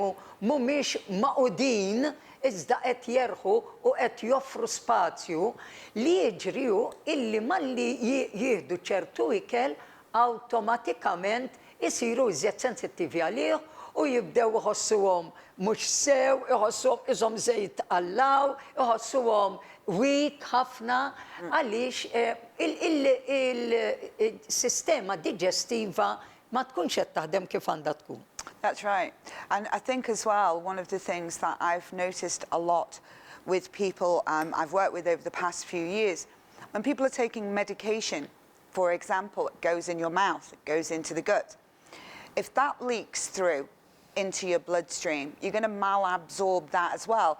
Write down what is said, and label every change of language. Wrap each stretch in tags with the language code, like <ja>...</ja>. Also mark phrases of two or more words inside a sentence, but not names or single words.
<mt>mhumiex maqudin iżda qed jerħu u qed joffru spazju li jiġriju illi malli jieħdu ċertu ikel awtomatikament isiru iżjed sensittivi għalih u jibdew iħossuhom mhux sew, iħossuhom iżhom żejt qallaw, iħossuhom weak ħafna għaliex il-sistema digestiva ma tkunx qed taħdem kif għandha tkun.</mt> <en>That's right. And I think as well, one of the things that I've noticed a lot with people I've worked with over the past few years, when people are taking medication, for example, it goes in your mouth, it goes into the gut. If that leaks through into your bloodstream, you're going to malabsorb that as well.</en>